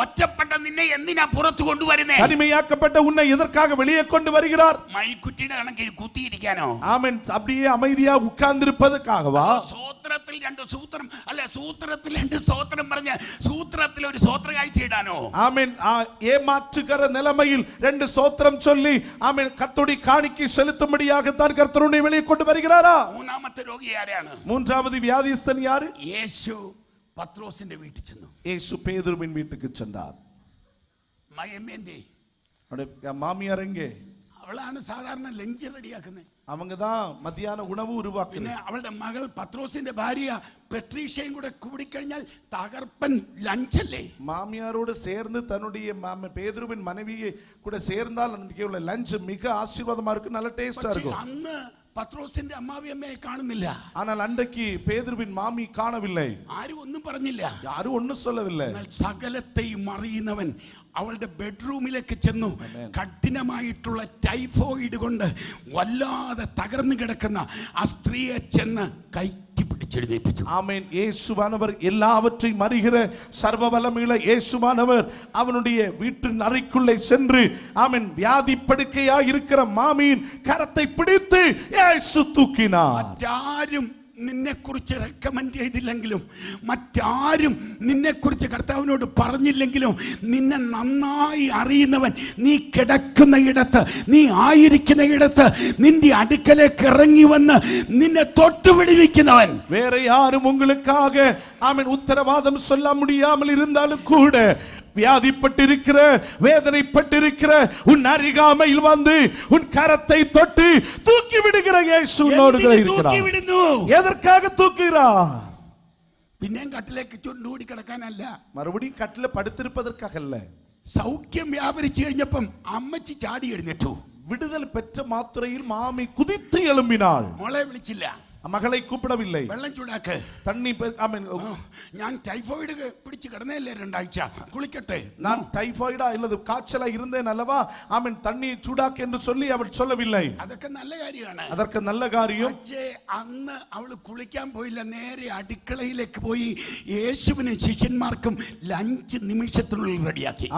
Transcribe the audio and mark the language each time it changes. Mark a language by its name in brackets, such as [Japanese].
[Malayalam] ഒറ്റപ്പെട്ട നിന്നെ എന്തിനാ പുറത്തു കൊണ്ടുവരുന്നത്? [Tamil] தனிமையாக்கப்பட்ட உன்னை எதற்காக வெளியே கொண்டு வருகிறார்? [Malayalam] മയിൽക്കുട്ടിയുടെ കണക്കിൽ കുത്തിയിരിക്കാനോ? [Tamil] ஆமென். அப்படியே அமைதியா உட்கார்ந்திருப்பதற்காகவா? [Malayalam] സൂത്രത്തിൽ 2 സൂത്രം അല്ല, സൂത്രത്തിൽ 2 സ്തോത്രം പറഞ്ഞ സൂത്രത്തിൽ ഒരു സ്തോത്ര കാഴ്ച ഇടാനോ? [Tamil] ஆமென். ஏமாற்றுகிற நிலைமையில் 2 ஸ்தோத்திரம் சொல்லி ஆமென் கர்த்தருடைய காணிக்கை செலுத்தும்படியாக தான் கர்த்தர் உன்னை வெளியே கொண்டு வருகிறாரா? [Malayalam] മൂന്നാമത്തെ രോഗി ആരാണ്? [Tamil] மூன்றாவது வியாதிஸ்தன் யாரு? [Malayalam] യേശു പത്രോസിന്റെ വീട്ടിൽ ചെന്നു. [Tamil] இயேசு பேதுருவின் வீட்டுக்கு சென்றார். മയമ്മേന്തി அவருடைய மாமியார் எங்கே? [Malayalam] അവളാണ് സാധാരണ ലഞ്ച് റെഡിയാക്കുന്നത്. [Tamil] அவங்க தான் மத்தியான உணவு உருவாக்குறாங்க. [Malayalam] പിന്നെ അവളുടെ മകൾ പത്രോസിന്റെ ഭാര്യ പെട്രീഷ്യയും കൂടെ കൂടിക്കഴിഞ്ഞാൽ തകർപ്പൻ ലഞ്ചല്ലേ. [Tamil] மாமியாரோடு சேர்ந்து தன்னுடைய பேதுருவின் மனைவியை கூட சேர்ந்தால் அன்றைக்கு உள்ள லஞ்ச் மிக ஆசீர்வாதமா இருக்கும், நல்ல டேஸ்டா இருக்கும். [Malayalam] അന്ന് പത്രോസിന്റെ അമ്മാവിയമ്മയെ കാണുന്നില്ല. [Tamil] ஆனால் அன்றைக்கு பேதுருவின் மாமி காணவில்லை. [Malayalam] ആരും ഒന്നും പറഞ്ഞില്ല. [Tamil] யாரும் ஒண்ணும் சொல்லவில்லை. [Malayalam] സകലത്തെയും അറിയുന്നവൻ അവളുടെ ബെഡ്റൂമിലേക്ക് ചെന്നു. കഠിനമായിട്ടുള്ള ടൈഫോയിഡ് കൊണ്ട് വല്ലാതെ തകർന്നു കിടക്കുന്ന ആ സ്ത്രീയെ ചെന്ന് കൈക്ക് പിടിച്ചെഴുന്നേൽപ്പിച്ചു. [Tamil] ஆமென். இயேசுவானவர் எல்லாவற்றையும் அறிகிற சர்வ வல்லமையுள்ள இயேசுவானவர் அவனுடைய வீட்டின் அறைக்குள்ளே சென்று ஆமென் வியாதி படுக்கையாய் இருக்கிற மாமியின் கரத்தை பிடித்து இயேசு தூக்கினார். [Malayalam] മറ്റാരും നിന്നെക്കുറിച്ച് റെക്കമെൻഡ് ചെയ്തില്ലെങ്കിലും, മറ്റാരും നിന്നെക്കുറിച്ച് കർത്താവിനോട് പറഞ്ഞില്ലെങ്കിലും, നിന്നെ നന്നായി അറിയുന്നവൻ നീ കിടക്കുന്ന ഇടത്ത്, നീ ആയിരിക്കുന്ന ഇടത്ത് നിന്റെ അടുക്കലേക്ക് ഇറങ്ങി വന്ന് നിന്നെ തൊട്ടുപിടിവിക്കുന്നവൻ. [Tamil] வேற யாரும் உங்களுக்காக ஆமென் உத்தரவாதம் சொல்ல முடியாமல் இருந்தாலும் கூட வியாதிப்பட்டிருக்கிற வேதனைப்பட்டிருக்கிற உன் அருகாமையில் வந்து உன் கரத்தை தொட்டு தூக்கி விடுகிற இயேசு உன்னோடு இருக்கிறார். எதற்காக தூக்குகிறார்? [Malayalam] പിന്നെയും കട്ടിലേക്ക് ചുണ്ടുകൂടി കിടക്കാനല്ല, [Tamil] மறுபடியும் கட்டில படுத்திருப்பதற்காக அல்ல. [Malayalam] സൗഖ്യം വ്യാപരിച്ചു കഴിഞ്ഞപ്പം അമ്മച്ചി ചാടി എഴുന്നേറ്റു. [Tamil] விடுதல் பெற்ற மாத்திரையில் மாமி குதித்து எழும்பினாள். [Malayalam] മോളെ വിളിച്ചില്ല, [Tamil] மகளை கூப்பிடவில்லை. [Malayalam] വെള്ളം ചൂടാക്ക്, [Tamil] தண்ணி [Malayalam] ഞാൻ ടൈഫോയിഡ് പിടിച്ച് കിടന്നല്ലേ 2 ആഴ്ച, കുളിക്കട്ടെ. [Tamil] நான் டைபாய்டா இல்லது காய்ச்சலா இருந்தேன் அல்லவா, ஆமென் தண்ணி சூடாக்கு என்று சொல்லி அவள் சொல்லவில்லை. [Malayalam] അതൊക്കെ നല്ല കാര്യമാണ്. [Tamil] அதற்கு நல்ல காரியம். [Malayalam] പക്ഷേ അന്ന് അവൾ കുളിക്കാൻ പോയില്ല, നേരെ അടുക്കളയിലേക്ക് പോയി യേശുവിനും ശിഷ്യന്മാർക്കും ലഞ്ച് നിമിഷത്തിനുള്ളിൽ റെഡിയാക്കി.